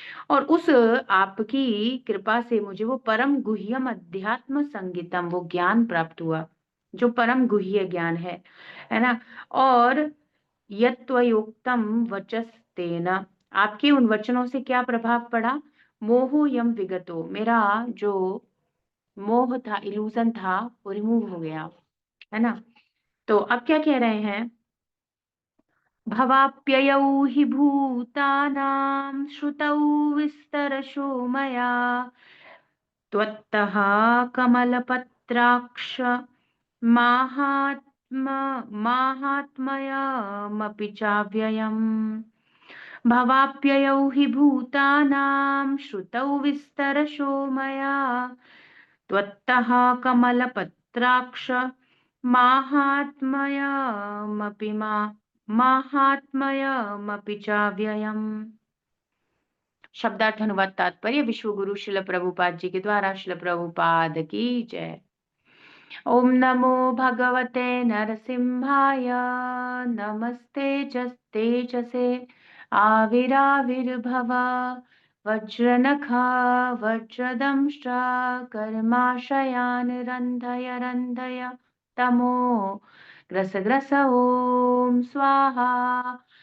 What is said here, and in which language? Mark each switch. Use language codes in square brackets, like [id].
[hi] और उस आपकी कृपा से मुझे वो [sa] परम गुह्यम अध्यात्म संगीतम, [hi] वो ज्ञान प्राप्त हुआ जो परम गुह्य ज्ञान है ना। और [sa] यत्त्वयोक्तम वचस्तेन, [hi] आपके उन वचनों से क्या प्रभाव पड़ा? [sa] मोहो यम विगतो, [hi] मेरा जो मोह था, इल्यूजन था, वो रिमूव हो गया, है ना। तो अब क्या कह रहे हैं? [sa] भवाप्ययौ हि भूतानां श्रुतौ विस्तरशो मया, त्वत्तः कमलपत्राक्ष माहात्म्यमपि चाव्ययम्। भवाप्ययौ हि भूतानां श्रुतौ विस्तरशो मया, त्वत्तः कमलपत्राक्ष माहात्म्यमपि चाव्ययम्। [hi] शब्दार्थ अनुवाद तात्पर्य विश्व गुरु शिल प्रभुपाद जी के द्वारा। शिल प्रभुपाद की जय। [sa] ओम नमो भगवते नरसिंहाय, नमस्ते तेजसे आविराविर्भव, वज्रनखा वज्रदंष्ट्र कर्माशयान् रन्धय रन्धय तमो ग्रस ग्रस ओम स्वाहा।